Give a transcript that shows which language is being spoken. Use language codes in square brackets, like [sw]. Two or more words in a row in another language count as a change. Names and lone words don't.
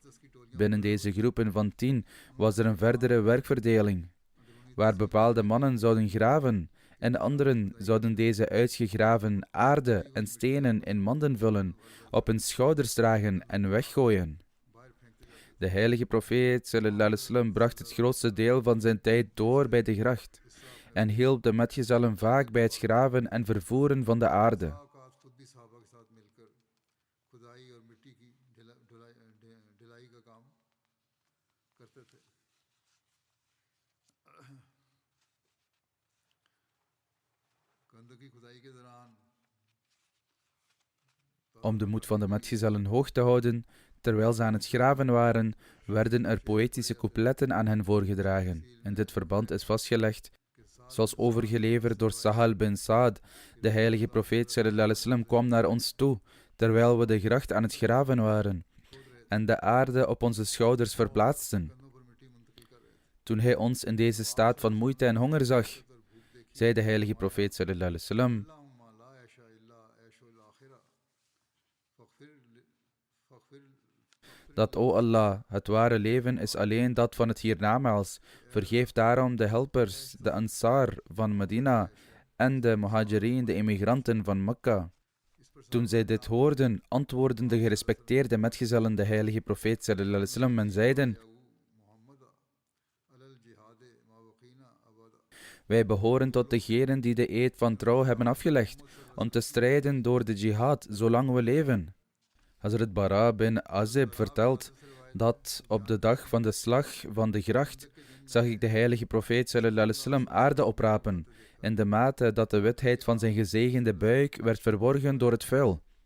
[nl] Binnen deze groepen van 10 was er een verdere werkverdeling, waar bepaalde mannen zouden graven en anderen zouden deze uitgegraven aarde en stenen in manden vullen, op hun schouders dragen en weggooien. De heilige profeet [ar] صلى الله عليه وسلم [nl] bracht het grootste deel van zijn tijd door bij de gracht en hielp de metgezellen vaak bij het graven en vervoeren van de aarde. Om de moed van de metgezellen hoog te houden, terwijl ze aan het graven waren, werden er poëtische coupletten aan hen voorgedragen. In dit verband is vastgelegd, zoals overgeleverd door Sahal bin Saad, de heilige profeet [ar] صلى الله عليه وسلم [nl] kwam naar ons toe, terwijl we de gracht aan het graven waren, en de aarde op onze schouders verplaatsten. Toen hij ons in deze staat van moeite en honger zag, zei de heilige profeet [ar] صلى الله عليه وسلم: [nl] dat, o Allah, het ware leven is alleen dat van het hiernamaals. Vergeef daarom de helpers, de Ansar van Medina en de Muhajirin, de emigranten van Mekka. Toen zij dit hoorden, antwoordden de gerespecteerde metgezellen de heilige profeet [ar] صلى الله عليه وسلم [nl] en zeiden: wij behoren tot degenen die de eed van trouw hebben afgelegd om te strijden door de jihad zolang we leven. Hazrat Bara bin Azib vertelt dat op de dag van de slag van de gracht zag ik de heilige profeet [ar] صلى الله عليه وسلم [nl] aarde oprapen, in de mate dat de witheid van zijn gezegende buik werd verborgen door het vuil.